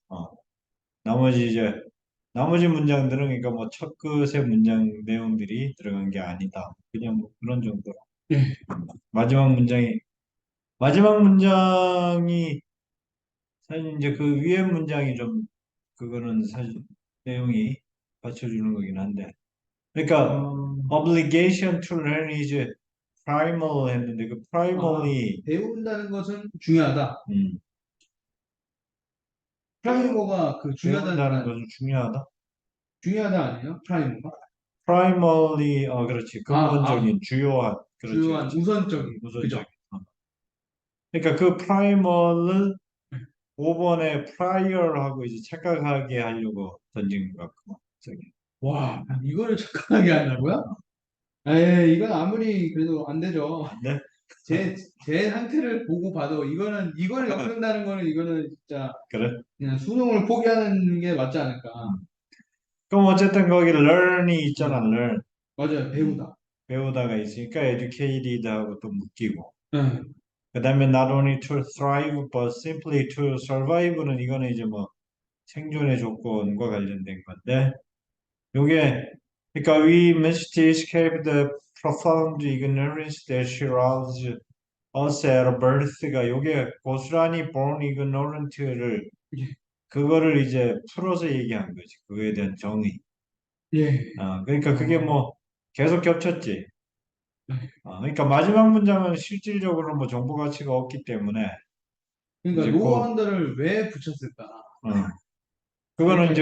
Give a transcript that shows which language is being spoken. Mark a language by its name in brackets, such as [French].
[Korean] 어, 나머지 이제 나머지 문장들은 그러니까 뭐 첫 끝의 문장 내용들이 들어간 게 아니다. 그냥 뭐 그런 정도로. 예. 마지막 문장이 마지막 문장이 사실 이제 그 위에 문장이 좀 그거는 사실 내용이 받쳐주는 거긴 한데. 그러니까 어, [English] obligation to learn is primal 했는데 그 primal이 [Korean] 배운다는 것은 중요하다. 음, 프라이머가 그 중요하다는 뜻 배운다는 아니에요? 것은 중요하다. 중요하다 아니에요? 프라이머가? primarily 그렇지 아, 아, 근본적인 주요한 그렇지 주요한 그렇지 우선적인. 우선적인 그죠? 그러니까 그 primal을 5번에 prior하고 이제 착각하게 하려고 던진 것 같고 저기 와, 이거를 착각하게 한다고요? 이건 아무리 그래도 안 되죠. 안 돼? 제 상태를 보고 봐도 이거를 엮는다는 거는 이거는 진짜 그래? 그냥 수능을 포기하는 게 맞지 않을까. 음. 그럼 어쨌든 거기 learn이 있잖아 음, [English] learn [Korean] 맞아요. 음. 배우다. 배우다가 있으니까 educated하고 또 묶이고 응. [English] 그 다음에 not only to thrive but simply to survive 는 이거는 이제 뭐 생존의 조건과 관련된 건데 요게 그러니까 we must escape the profound ignorance that shrouds us at birth 가 요게 고스란히 born ignorant를 [Korean] 예. 그거를 이제 풀어서 얘기한 거지 그거에 대한 정의 예. 그러니까 그게 어, 뭐 계속 겹쳤지 네. 그러니까 마지막 문장은 실질적으로 뭐 정보 가치가 없기 때문에 그러니까 이제 노원더를 왜 붙였을까? 어, 그거는 이제